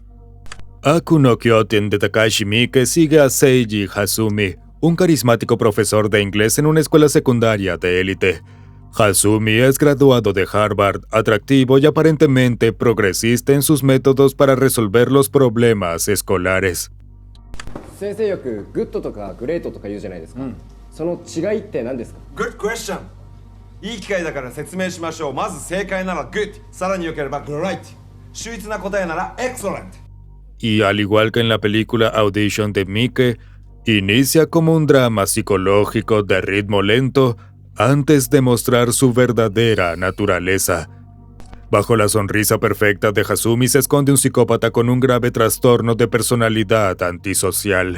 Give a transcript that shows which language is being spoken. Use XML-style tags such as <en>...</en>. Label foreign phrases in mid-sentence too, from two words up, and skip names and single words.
<es>Aku no Kyoten de Takashi Miike sigue a Seiji Hasumi, un carismático profesor de inglés en una escuela secundaria de élite. Hasumi es graduado de Harvard, atractivo y aparentemente progresista en sus métodos para resolver los problemas escolares.</es> <ja>先生よくグッドとかグレートとか言うじゃないですか、その違いって何ですか？</ja> <en>Good question.</en> <ja>いい機会だから説明しましょう。まず正解なら good、さらに良ければ great、秀逸な答えなら excellent。</ja> <es>Y al igual que en la película Audition de Miike, inicia como un drama psicológico de ritmo lento antes de mostrar su verdadera naturaleza. Bajo la sonrisa perfecta de Hasumi se esconde un psicópata con un grave trastorno de personalidad antisocial.</es>